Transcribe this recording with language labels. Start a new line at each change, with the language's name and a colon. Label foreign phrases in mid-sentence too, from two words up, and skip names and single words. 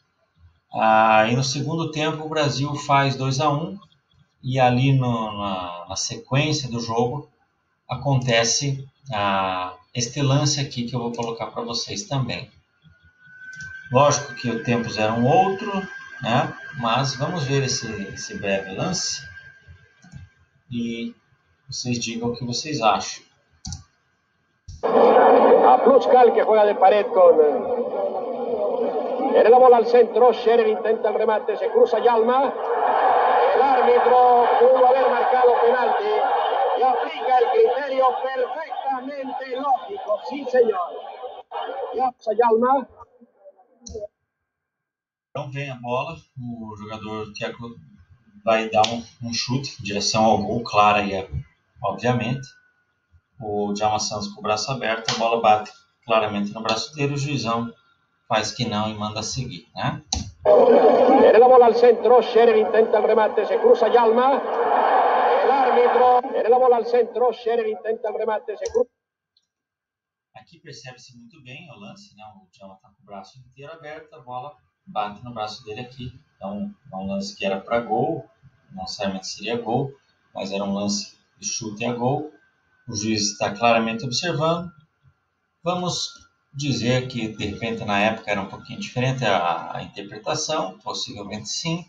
Portuguese: E no segundo tempo o Brasil faz 2-1 e ali na sequência do jogo acontece este lance aqui que eu vou colocar para vocês também. Lógico que os tempos eram outro, né? Mas vamos ver esse breve lance e vocês digam o que vocês acham.
Spanish: A Puskás, que juega de pared con... Viene la bola al centro, Scherer intenta el remate, se cruza Yalma. El árbitro pudo haber marcado penalti y aplica el criterio perfectamente lógico. Sí, señor. Yalma.
Portuguese: Então vem a bola, o jogador tcheco vai dar um chute em direção ao gol, clara e obviamente. O Djalma Santos com o braço aberto, a bola bate claramente no braço dele, o juizão faz que não e manda seguir, né?
Spanish: Viene la bola al centro, Scherer intenta el remate, se cruza Yalma. El árbitro, viene la bola al centro, Scherer intenta el remate, se cruza.
Portuguese: Aqui percebe-se muito bem o lance, né? O Djalma está com o braço inteiro aberto, a bola bate no braço dele aqui. Então, é um lance que era para gol, não necessariamente seria gol, mas era um lance de chute a gol. O juiz está claramente observando. Vamos dizer que, de repente, na época era um pouquinho diferente a interpretação, possivelmente sim.